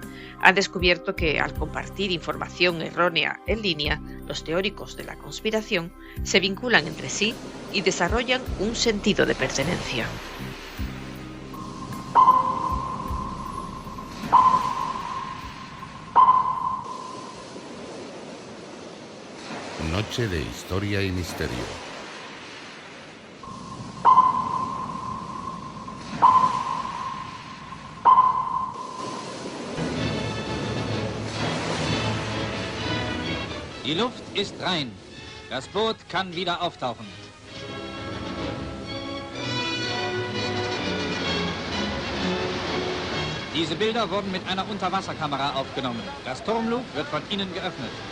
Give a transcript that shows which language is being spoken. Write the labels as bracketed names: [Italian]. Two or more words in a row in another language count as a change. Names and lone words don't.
[Spanish] Han descubierto que, al compartir información errónea en línea, los teóricos de la conspiración se vinculan entre sí y desarrollan un sentido de pertenencia. Noche de historia y misterio. [German] Die Luft ist rein. Das Boot kann wieder auftauchen. Diese Bilder wurden mit einer Unterwasserkamera aufgenommen. Das Turmluke wird von innen geöffnet.